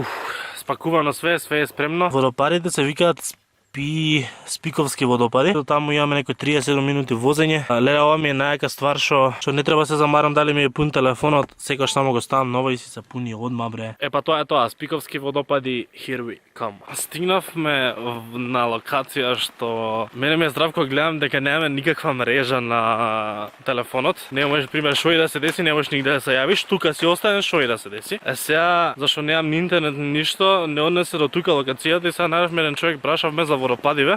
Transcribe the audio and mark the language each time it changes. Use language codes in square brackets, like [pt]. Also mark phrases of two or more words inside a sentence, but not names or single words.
[mk] Спакувано све е спремно. Водопадите се викаат Спиковски водопади. Таму имаме некои 37 минути возење. Леле, ова ми е најака ствар што не треба се замарам дали ми е пун телефонот, секогаш само го ставам ново и си се пуни одма бре. Па тоа е тоа, Спиковски водопади, [en] here we come. [mk] Стигнавме на локација што мене ми е здравко, гледам дека немаме никаква мрежа на телефонот. Не можеш пример шо и да се деси, не можеш нигде да се јавиш, тука си останеш шо и да се деси. Сега зашто немам ни интернет ни ништо, не однесе до тука локацијата и сега најавме еден човек прашавме за водопадиве.